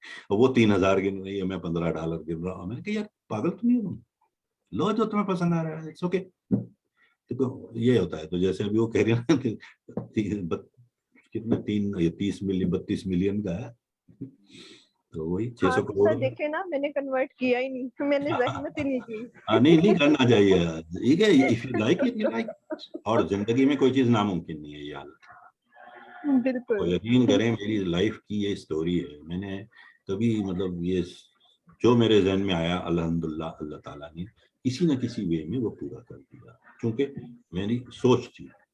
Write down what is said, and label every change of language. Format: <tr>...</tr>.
<ur>وہ 3000 گن رہی ہے, میں $15 گن رہا ہوں. میں نے کہا یار پاگل تو نہیں ہو, لو جو تمہیں پسند آ رہا ہے, اٹس اوکے. یہ ہوتا ہے. تو جیسے ابھی وہ کہہ رہی ہے نا کتنا 32 ملین کا ہے, تو وہی 600 کروڑ. دیکھے نا میں نے کنورٹ کیا ہی نہیں, میں نے زحمت ہی نہیں کی. نہیں کرنا چاہیے, ٹھیک ہے,</ur> <en>if you like it, you like it.</en> <ur>اور زندگی میں کوئی چیز ناممکن نہیں ہے, یہ حالت. بالکل یقین کریں میری لائف کی یہ سٹوری ہے. میں نے کبھی مطلب یہ جو میرے ذہن میں آیا الحمدللہ اللہ تعالیٰ نے کسی نہ کسی وے میں وہ پورا کر دیا, کیونکہ میری سوچ تھی.</ur>